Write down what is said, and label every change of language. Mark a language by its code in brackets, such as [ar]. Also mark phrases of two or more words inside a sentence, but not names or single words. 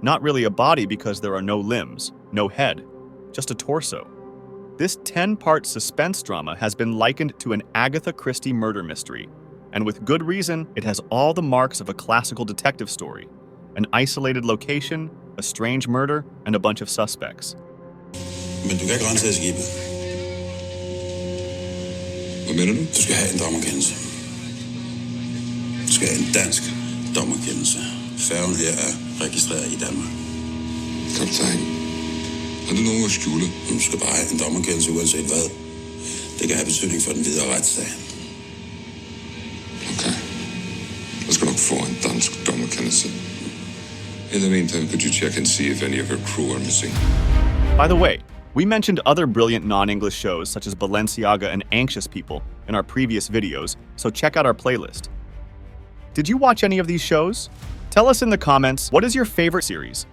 [en] Not really a body because there are no limbs, no head, just a torso. This 10-part suspense drama has been likened to an Agatha Christie murder mystery, and with good reason, it has all the marks of a classical detective story. An isolated location, a strange murder, and a bunch of suspects. [da] Men du kan ikke rense skibet. Hvad mener du? Du skal have en dommerkendelse. Du skal have en dansk dommerkendelse. Færgen her er registreret i Danmark. Kaptajn, har du nogen at skjule? Du skal bare have en dommerkendelse uanset hvad. Det kan have betydning for den videre retssag. Okay. Jeg skal nok få en dansk dommerkendelse. [en] In the meantime, could you check and see if any of your crew are missing? By the way, we mentioned other brilliant non-English shows such as Balenciaga and Anxious People in our previous videos, so check out our playlist. Did you watch any of these shows? Tell us in the comments, what is your favorite series?